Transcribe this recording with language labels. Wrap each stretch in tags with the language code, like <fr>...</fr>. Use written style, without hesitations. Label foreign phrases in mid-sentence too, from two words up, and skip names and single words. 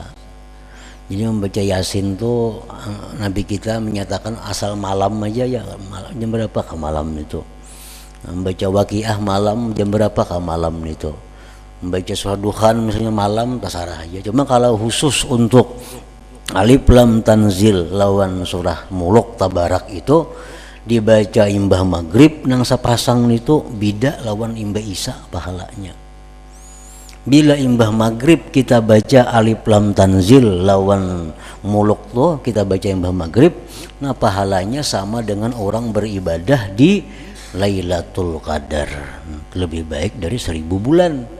<id>Jadi membaca Yasin tuh Nabi kita menyatakan asal malam aja ya, jam berapa ke malam itu. Membaca Waqiah malam, jam berapa ke malam itu. Membaca surah Duhan misalnya malam, terserah aja.</id> <bjn>Cuma kalau khusus untuk Alif Lam Tanzil lawan surah Muluk Tabarak itu dibaca imbah maghrib nang sapasang itu bida lawan imbah isya pahalanya.</bjn> <id>Bila imbah maghrib kita baca Alif Lam Tanzil lawan Muluk tuh kita baca imbah maghrib, nah pahalanya sama dengan orang beribadah di Lailatul Qadar, lebih baik dari 1000 bulan.</id>